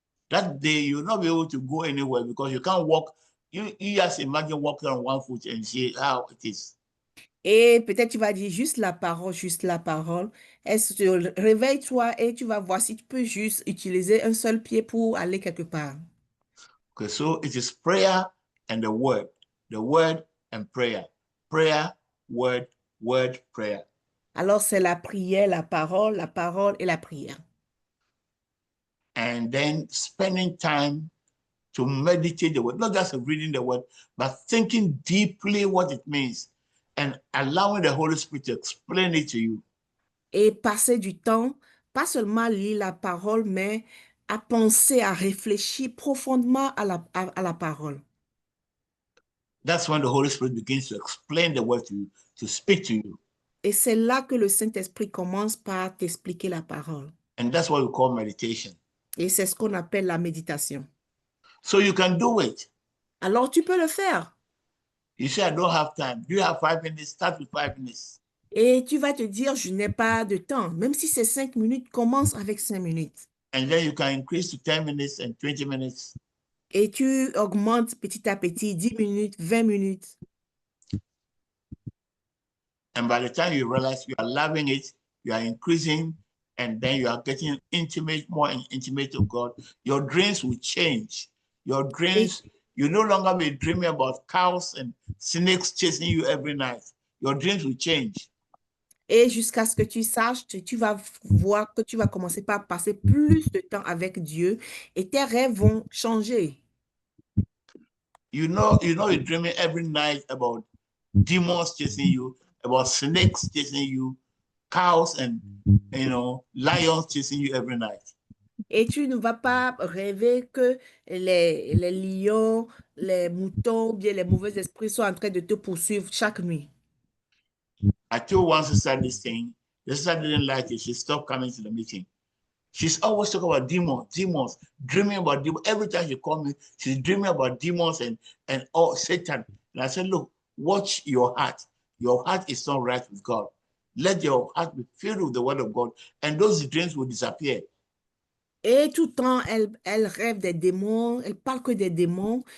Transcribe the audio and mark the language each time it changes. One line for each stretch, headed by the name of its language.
English: That day you'll not be able to go anywhere because you can't walk. You just imagine walking on one foot and see how it is.
French: Et peut-être tu vas dire juste la parole, juste la parole. Réveille-toi et tu vas voir si tu peux juste utiliser un seul pied pour aller quelque part.
English: Okay, so it is prayer and the word and prayer, prayer, word, prayer.
French: Alors c'est la prière, la parole et la prière.
English: And then spending time to meditate the word, not just reading the word, but thinking deeply what it means and allowing the Holy Spirit to explain it to you.
French: Et passer du temps, pas seulement lire la parole, mais à penser, à réfléchir profondément à la parole.
English: That's when the Holy Spirit begins to explain the word to you, to speak to you.
French: Et c'est là que le Saint-Esprit commence par t'expliquer la parole.
English: And that's what we call meditation.
French: Et c'est ce qu'on appelle la méditation.
English: So you can do it.
French: Alors tu peux le faire.
English: You say, I don't have time. Do you have 5 minutes? Start with 5 minutes.
French: Et tu vas te dire, je n'ai pas de temps. Même si c'est 5 minutes, commence avec 5 minutes.
English: And then you can increase to 10 minutes and 20 minutes.
French: Et tu augmentes petit à petit, 10 minutes, 20 minutes.
English: And by the time you realize you are loving it, you are increasing, and then you are getting intimate, more and intimate with God, your dreams will change. Your dreams, you no longer be dreaming about cows and snakes chasing you every night. Your dreams will change.
French: Et jusqu'à ce que tu saches, tu vas voir que tu vas commencer par passer plus de temps avec Dieu et tes rêves vont changer.
English: You're dreaming every night about demons chasing you, about snakes chasing you, cows and lions chasing you every night.
French: Et tu ne vas pas rêver que les lions, les moutons, bien les mauvais esprits sont en train de te poursuivre chaque nuit.
English: I told one sister this thing. The sister didn't like it. She stopped coming to the meeting. She's always talking about demons, dreaming about demons. Every time she calls me, she's dreaming about demons and Satan. And I said, look, watch your heart. Your heart is not right with God. Let your heart be filled with the word of God, and those dreams will disappear.
French: Et tout le temps, elle rêve des démons, elle parle que des démons.